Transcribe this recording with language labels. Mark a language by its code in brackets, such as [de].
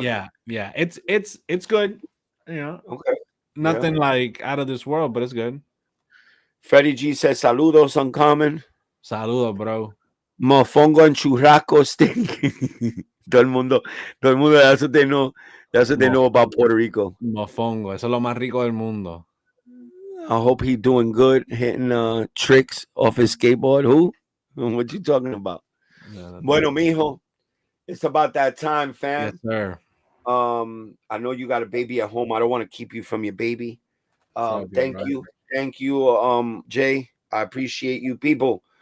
[en] Yeah. It's good. You know. Okay. Nothing like out of this world, but it's good. Freddie G says saludos, Uncommon. [es] Saludos, bro. [en] Mofongo and churrasco stick. [es] todo el mundo, [en] that's what they know. That's what they know about Puerto Rico. [es] Mofongo, eso es lo más rico del mundo. [en] I hope he's doing good, hitting tricks off his skateboard. Who? What you talking about? [es] No, bueno, mijo, [en] it's about that time, fam. Yes, sir. I know you got a baby at home. I don't want to keep you from your baby. Thank you, Jay. I appreciate you, people.